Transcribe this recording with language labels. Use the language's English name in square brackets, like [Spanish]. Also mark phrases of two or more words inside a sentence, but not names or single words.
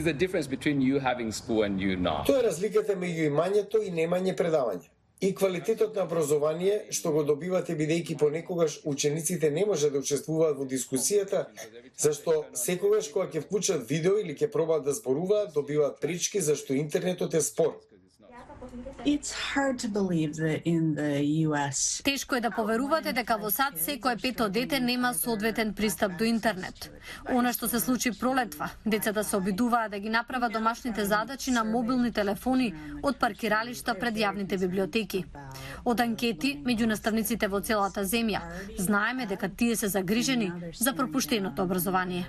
[Macedonian] Тоа е разликата меѓу имањето и немање предавање. И квалитетот на образование што го добивате бидејќи понекогаш учениците не може да учествуваат во дискусијата, зашто секогаш кога ќе вклучат видео или ќе пробаат да зборуваат, добиваат пречки зашто интернетот е спор. [English] It's hard to believe that in the US. [Macedonian] Тешко е да поверувате дека во САД секое пето дете нема соодветен пристап до интернет. Она што се случи пролетва, децата се обидуваат да ги направат домашните задачи на мобилни телефони од паркиралишта пред јавните библиотеки. Од анкети меѓу наставниците во целата земја, знаеме дека тие се загрижени за пропуштеното образование.